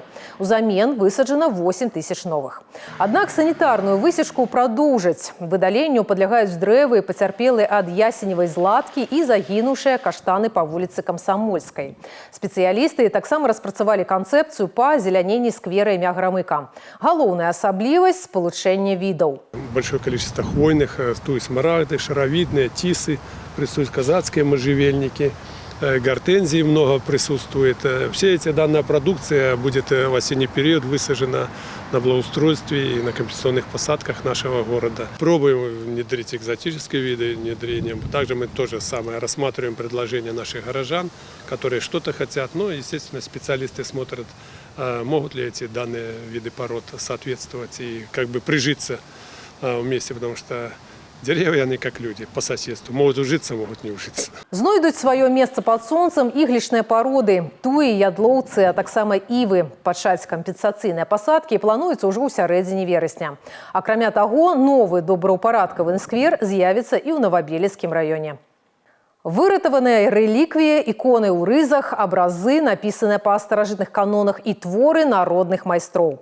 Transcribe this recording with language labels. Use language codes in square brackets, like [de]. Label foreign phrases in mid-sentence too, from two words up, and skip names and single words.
[be] Узамен высаджана 8000 новых. Аднак санітарную высечку прадоўжаць. Выдаленню падлягаюць дрэвы, пацярпелыя ад ясеневай зладкі і загінуўшыя каштаны па вуліцы Камсамольскай. Спецыялісты таксама распрацавалі канцэпцыю па азеляненні сквера імя Грамыка. Галоўная асаблівасць – спалучэнне відаў. [ru] Большое количество хвойных, то есть смарагды, шаровидные, тисы, присутствуют казацкие можжевельники, гортензии много присутствует. Все эти данная продукция будет в осенний период высажена на благоустройстве и на компенсационных посадках нашего города. Пробуем внедрить экзотические виды внедрением. Также мы тоже самое рассматриваем предложения наших горожан, которые что-то хотят. Но, естественно, специалисты смотрят, могут ли эти данные виды пород соответствовать и как бы прижиться вместе, потому что деревья, они как люди, по соседству. Могут ужиться, могут не ужиться. [be] Знойдуць сваё месца пад сонцам іглічныя пароды, туі, ядлоўцы, а таксама івы. Пачаць кампенсацыйныя пасадкі плануецца ўжо ў сярэдзіне верасня. Акрамя таго, новы добраўпарадкавы сквер з'явіцца і ў Новабелецкім раёне. Выратаваныя рэліквіі, іконы ў рызах, абразы, напісаныя па старажытных канонах і творы народных майстроў.